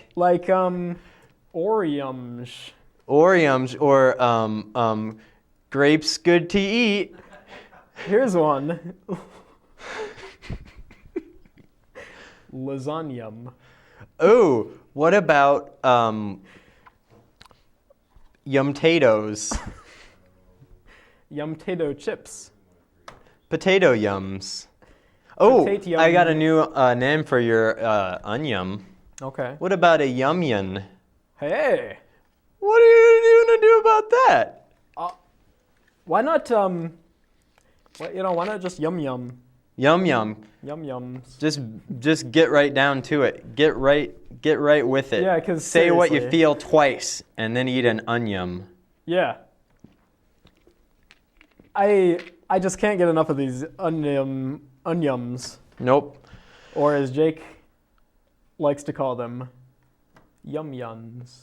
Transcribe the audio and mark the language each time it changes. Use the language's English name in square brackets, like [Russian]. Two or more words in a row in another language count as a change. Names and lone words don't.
[English] Like Oreums. Oreums or grapes good to eat. Here's one. Lasagna. Oh, what about yum-tatoes? Yum-tato chips. Potato yums. Oh, Potato-yum. I got a new name for your onion. Okay. What about a yum-yun? Hey. What are you going to do about that? Why not, why not just yum-yum? Yum-yum. Yum-yums. Just get right down to it. Get right with it. Yeah, because say what you feel twice, and then eat an onion. Yeah. I just can't get enough of these onions. Nope. Or as Jake likes to call them, yum-yums.